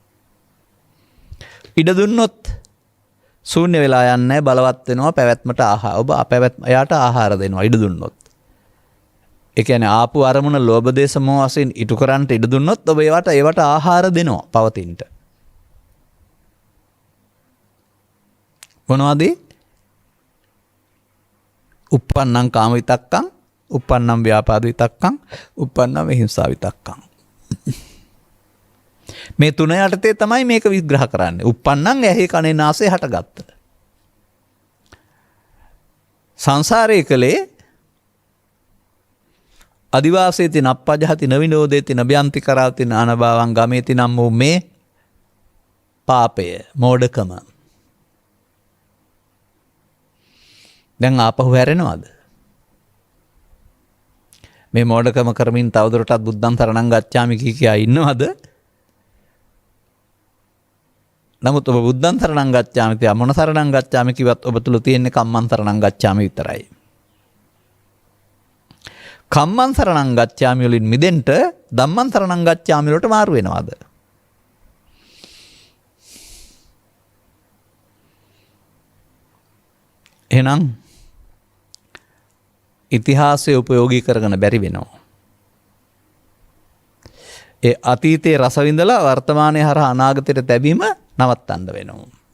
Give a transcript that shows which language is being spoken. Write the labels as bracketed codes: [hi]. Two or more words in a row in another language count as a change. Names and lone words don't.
[si] ඉඩ දුන්නොත් ශූන්‍ය වෙලා යන්නේ බලවත් වෙනවා පැවැත්මට ආහාර. ඔබ එයාට ආහාර දෙනවා ඉඩ දුන්නොත්. ඒ කියන්නේ ආපු අරමුණ ලෝභ දේශ මොහ වශයෙන් ඉටු කරන්ට ඉඩ දුන්නොත් ඔබ ඒවට ආහාර දෙනවා පවතිනට. මොනවද? [pi] uppannam කාම විතක්කං, uppannam ව්‍යාපාද විතක්කං, uppannam විහිංසා විතක්කං. [si] මේ තුන යටතේ තමයි මේක විග්‍රහ කරන්නේ. uppannam ඇහි කනේ නාසයේ හටගත්ත. සංසාරයේ කලේ [pi] අදිවාසේති නප්පජහති නවිනෝදේති නබ්‍යන්ති කරාති නානභාවං ගමේති [si] නම් වූ මේ පාපය, මෝඩකම දැන් ආපහු හැරෙනවද? මේ මෝඩකම කරමින් තවදුරටත් [pi] බුද්ධං සරණං ගච්ඡාමි [si] කියා ඉන්නවද? නමුත් ඔබ [pi] බුද්ධං සරණං ගච්ඡාමි [si] තියා මොන [pi] සරණං ගච්ඡාමි [si] කිව්වත් ඔබ තුල තියෙන්නේ [pi] කම්මං සරණං ගච්ඡාමි [si] විතරයි. [pi] කම්මං සරණං ගච්ඡාමි [si] වලින් මිදෙන්න [pi] ධම්මං සරණං ගච්ඡාමි [si] වලට මාරු වෙනවද? එහෙනම් ඉතිහාසය උපයෝගී කරගෙන බැරි වෙනවා. ඒ අතීතයේ රස විඳලා වර්තමානයේ හරහා අනාගතයට තැබීම නවත්තන්න වෙනවා.